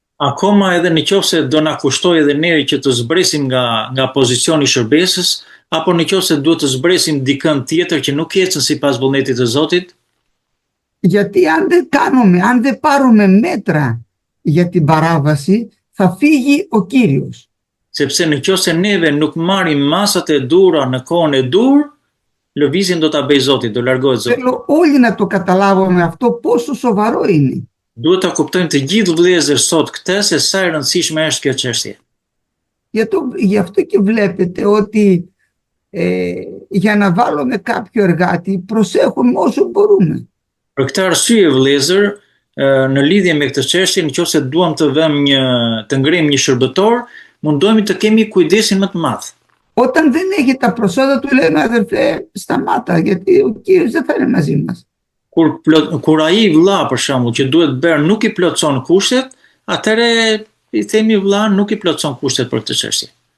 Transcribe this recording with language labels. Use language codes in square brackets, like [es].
[sq] Akoma edhe në qoftë se do na kushtoj edhe ne që të zbresim nga pozicioni i shërbesës, apo në qoftë se duhet të zbresim dikën tjetër që nuk ecën sipas vullnetit të Zotit, [el] Γιατί αν δεν πάρουμε μέτρα για την παράβαση, θα φύγει ο Κύριος. [sq] sepse në qoftë se neve nuk marrim masat e dura në kohën e dur, lëvizjen do ta bëj Zoti, do largohet Zoti. [el] Θέλω όλοι να το καταλάβουμε αυτό πόσο σοβαρό είναι. [sq] Duhet ta kuptojmë të gjithë vëllezër sot këtë se sa e rëndësishme është kjo çështje. [el] Γι' αυτό και βλέπετε ότι για να βάλουμε κάποιο εργάτη προσέχουμε όσο μπορούμε. [sq] Për këtë arsye vëllezër, në lidhje me këtë çështje, nëse duam të vëmë të ngremë një shërbëtor, mundohemi të kemi kujdesin më të madh. [el] Όταν δεν έχει τα προσόντα του λέμε αδερφέ σταμάτα γιατί ο Κύριος δεν θα είναι μαζί μας. [sq] Kur ai vëlla për shembull që duhet bërë nuk i plotson kushtet, atëherë i themi vëlla nuk i plotson kushtet për këtë çështje.